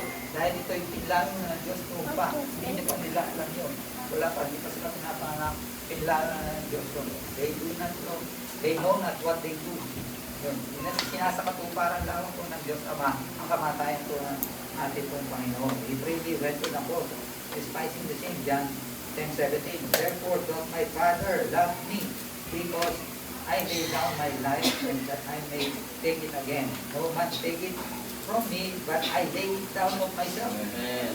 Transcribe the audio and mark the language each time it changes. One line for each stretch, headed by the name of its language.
Filipino: Dahil ito yung pinlano ng Diyos po pa. Hindi pa nila alam yun. Wala pa, hindi pa sila pinapangang pinlano ng Diyos.
English: They do not know, they know not what they do.
Filipino: Yun. Sinasakatuparan lang po ng Diyos Ama ang kamatayan po ng ating pong Panginoon.
English: He really went to the cross, despising the sin. John 10:17. Therefore doth my Father love me, because I lay down my life and that I may take it again. No man take it from me, but I lay it down of myself. Amen.